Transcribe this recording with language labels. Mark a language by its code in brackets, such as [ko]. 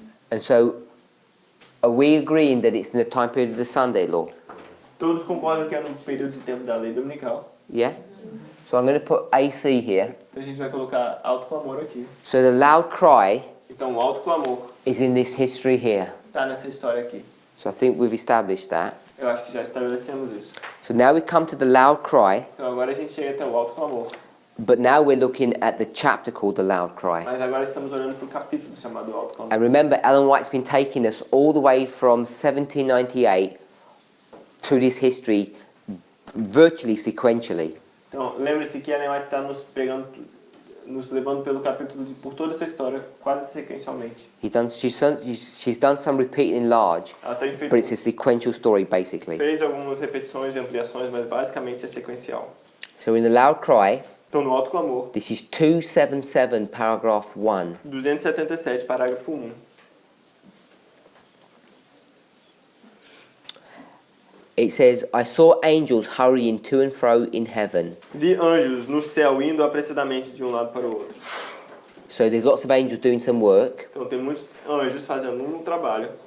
[en] And so are we agreeing that it's in the time period of the Sunday law? [pt] Todos concordam que é no período de tempo da lei dominical. [en] Yeah? So I'm going to put AC here. [pt] Então a gente vai colocar Alto Clamor aqui. [en] So the Loud Cry [pt] Então o Alto Clamor [en] is in this history here. [pt] está nessa história aqui. [en] So I think we've established that. [pt] Eu acho que já estabelecemos isso. [en] So now we come to the Loud Cry, [pt] Então agora a gente chega até o Alto Clamor. [en] but now we're looking at the chapter called the Loud Cry. [pt] Mas agora estamos olhando para o capítulo chamado Alto Clamor. [en] And remember, Ellen White's been taking us all the way from 1798 to this history virtually sequentially. [pt] Então lembre-se que Ellen White está nos levando pelo capítulo por toda essa história, quase sequencialmente. [en] She's done some repeating in large, [pt] Ela tem feito, [en] but it's a sequential story basically. [pt] fez algumas repetições e ampliações, mas basicamente é sequencial. [en] So in the Loud Cry, [pt] Então no Alto Clamor, [en] this is 277 paragraph 1. [pt] 277, parágrafo 1. [en] It says, I saw angels hurrying to and fro in heaven. [pt] Vi anjos no céu indo apressadamente de um lado para o outro. [en] So there's lots of angels doing some work. [pt] Então tem muitos anjos fazendo um trabalho.